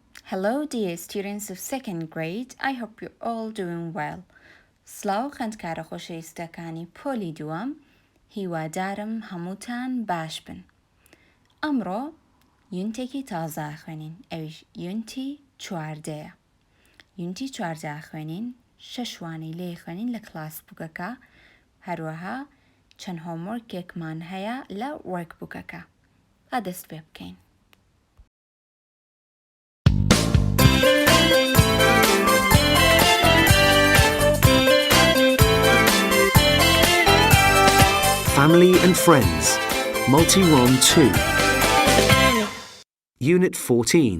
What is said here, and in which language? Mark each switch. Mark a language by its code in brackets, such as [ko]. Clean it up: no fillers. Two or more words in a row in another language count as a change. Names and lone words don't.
[en] Hello dear students of second grade, I hope you're all doing well. [ckb] سلااو خوێندکارە خۆشەویستەکانی پۆلی دووەم، هیوادارم هەمووتان باش بن. ئەمڕۆ یونتێکی تازە خوێنین، ئەویش یونتی 14. یونتی 14 خوێنین، 6 وانەی لێ خوێنین لە کلاس بووکەکە، هەروەها چەند هۆموورکێکمان هەیە لە وەرکبووکەکە. با دەست پێ بکەین. [en] Family and Friends, Multi-1 2. Unit 14.